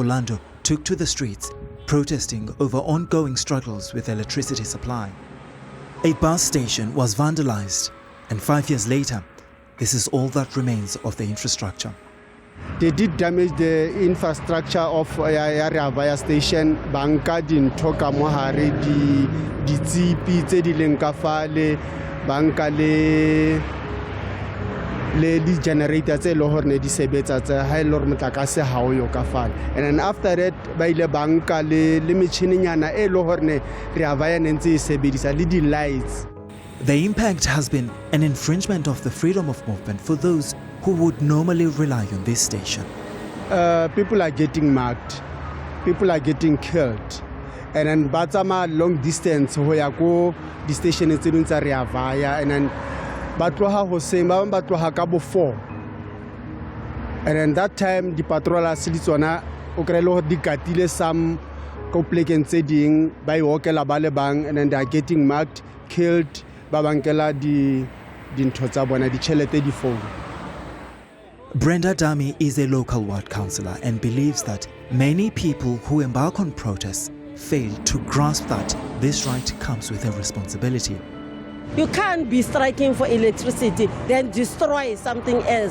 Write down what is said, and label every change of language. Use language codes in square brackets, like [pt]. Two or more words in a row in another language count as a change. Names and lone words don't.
[en] Orlando took to the streets, protesting over ongoing struggles with electricity supply. A bus station was vandalized, and 5 years later, this is all that remains of the infrastructure. They did damage the infrastructure of Area station. [st] Banka dintho ka mo hare di tsipi tse di leng ka fale, banka le generators tse lo horne di sebetsa tse ha ile motlakase ha o yo ka fale. [en] And then after that [st] ba ile banka le metšhininyana e lo horne re avaya nentse e sebedisa le di lights. [en] The impact has been an infringement of the freedom of movement for those who would normally rely on this station. People are getting mugged, people are getting killed, and then [st] batsama long distance ho ya ko di station tse ding tsa re avaya, [en] and then [st] ba tloha hoseng ba bang ba tloha ka bo 4, [en] and then that time [st] di patrollers le tsona o krele ho di katile some ko plekeng tse ding ba e hokela ba le bang, [en] and then they are getting mugged, killed, [st] ba bankela di ntho tsa bona, di chelete di phone. [en] Brenda Dami is a local ward councillor and believes that many people who embark on protests fail to grasp that this right comes with a responsibility. You can't be striking for electricity, then destroy something else.